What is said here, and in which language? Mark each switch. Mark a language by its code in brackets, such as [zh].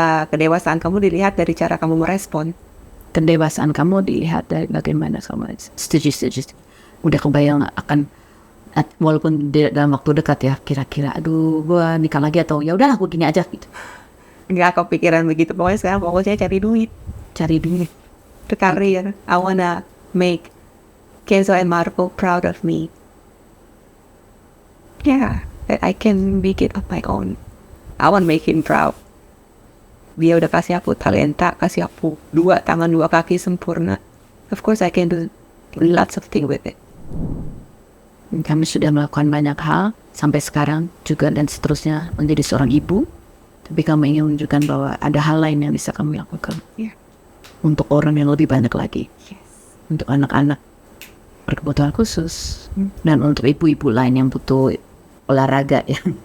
[id] Kedewasaan kamu dilihat dari cara kamu merespon. Kedewasaan kamu dilihat dari bagaimana kamu. Setuju. Udah kebayang akan walaupun dalam waktu dekat ya, kira-kira aduh gua nikah lagi atau ya udahlah gua gini aja gitu. Nggak kepikiran begitu. Pokoknya sekarang fokusnya cari duit. [en] The career. I wanna make Kenzo and Marco proud of me. Yeah, that I can make it on my own. I want make him proud. [id] Dia udah kasih aku talenta, kasih aku 2 tangan 2 kaki sempurna. [en] Of course I can do lots of things with it. [id] Kami sudah melakukan banyak hal sampai sekarang juga dan seterusnya menjadi seorang ibu. Tapi kami ingin menunjukkan bahwa ada hal lain yang bisa kami lakukan. Yeah. Untuk orang yang lebih banyak lagi. Yes. Untuk anak-anak berkebutuhan khusus. Dan untuk ibu-ibu lain yang butuh olahraga ya.